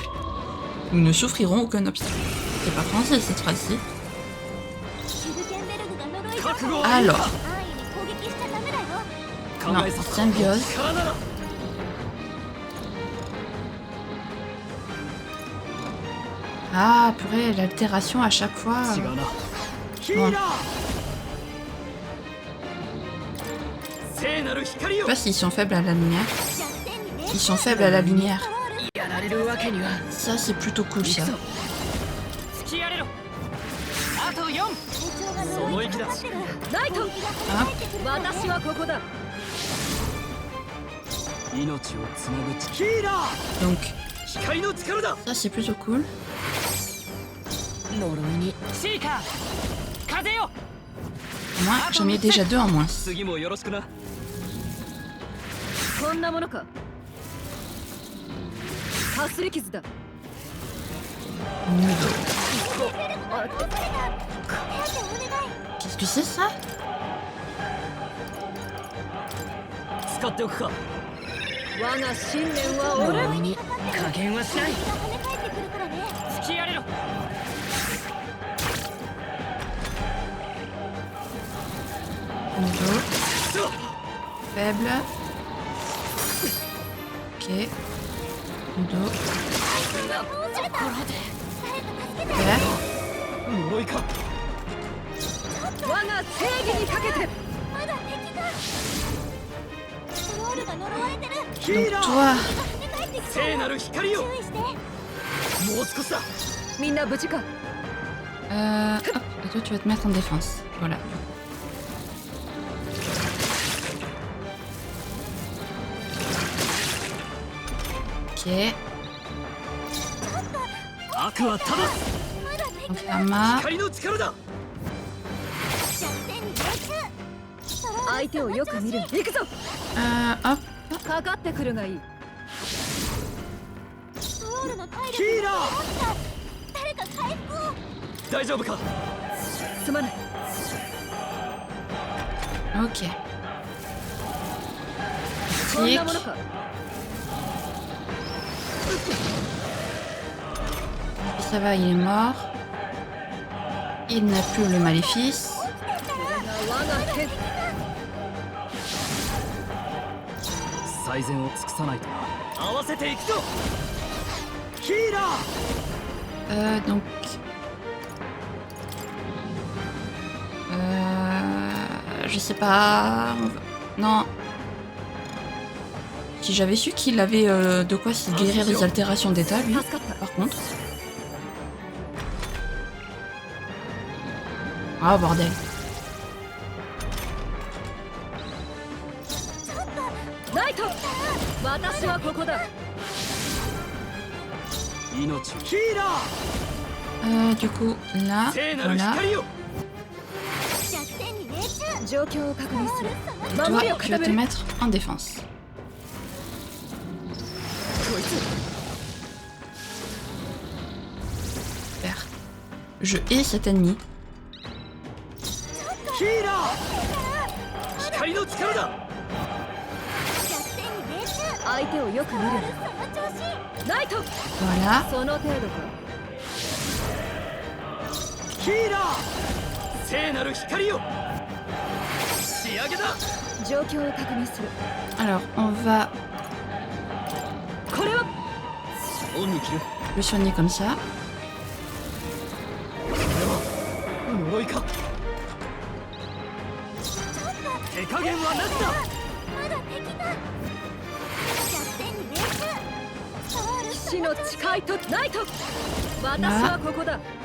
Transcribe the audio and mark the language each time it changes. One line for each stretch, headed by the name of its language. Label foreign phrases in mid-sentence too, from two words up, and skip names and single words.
French: Nous ne souffrirons aucun obstacle. C'est pas français cette phrase-ci.
Japanese: シュルケンベルグが呪い状態。覚悟を。
French: Alors,
Japanese: 安易に攻撃しちゃダメだよ。考
French: non,
Japanese: えさせ
French: symbiose.
Japanese: 力なら。
French: Ah, purée, l'altération à chaque fois.
Japanese: 違うな。ヒーラー。聖なる光
French: Je
Japanese: よ
French: sais。pas s'ils sont faibles à la lumière.
Japanese: 弱点にね。
French: Ils sont faibles à la lumière.
Japanese: やられるわけには。
French: Ça, c'est plutôt cool,
Japanese: 行
French: ça.
Japanese: くぞ。突きやれろ。あと4。隊長が呪いにかかってる。ライト。攻撃が跳ね返ってくるからね。私はここだ。命をつなぐ力。ヒーラー。
French: Donc,
Japanese: 光の力だ。
French: ça, c'est plutôt cool.
Japanese: 呪いに。シーカー風よ。
French: Au moins, j'en ai déjà 2 en moins.
Japanese: 次もよろしくな。こんなものか。かすり傷だ。
French: Qu'est-ce que c'est ça?
Japanese: 使っておくか。我が信念は俺。呪いに加減はしない。敵が跳ね返ってくるからね。突きやれろ。
French: Nouveau. Faible. Ok. Nouveau. Vert.
Japanese: 呪いか。我が正義にかけて。まだ敵が。ストロールが呪われてる。ヒーラ
French: Donc
Japanese: ー。
French: toi,
Japanese: 跳ね返ってきそう。聖なる光よ。注意して。もう少しだ。みんな無事か。
French: Hop, et toi tu vas te mettre en défense. Voilà. Ok.
Japanese: 悪は正す
French: Donc Ama.
Japanese: 光の力だ弱点に命中相手をよく見る。行くぞ。
French: Hop.
Japanese: かかってくるがいい。ストロールの体力ヒーラー誰か回復を大丈夫かすまない。
French: Ok.
Japanese: こん
French: Tic.
Japanese: なものか。
French: Ça va, il est mort. Il n'a plus le maléfice.
Japanese: これが我が手。最善を尽くさないとな。合わせていくぞヒーラー
French: Donc. Je sais pas. Non. Si j'avais su qu'il avait de quoi se guérir des altérations d'état, lui.
Japanese: 助かった。
French: Par contre. Ah, bordel.
Japanese: ライト。私はここだ。命をヒーラ
French: Du coup, là,
Japanese: ー聖なる
French: voilà.
Japanese: 光を弱点に命中状況を確認する。
French: Toi,
Japanese: 守りを
French: tu vas
Japanese: 固め
French: te
Japanese: る。
French: mettre en défense.
Japanese: こいつ。
French: Super. Je hais cet ennemi.
Japanese: ヒーラー光の力だ弱点に命中相手をよく見るな。その調子ライト。
French: Voilà.
Japanese: その程度か。ヒーラー聖なる光を仕上げだ状況を確認する。
French: Alors, on va
Japanese: これは。オンに切る
French: le soigner comme ça.
Japanese: 呪いか手加減はなしだまだ敵が弱点に命中ストロール死の誓いとライト。私はここだ。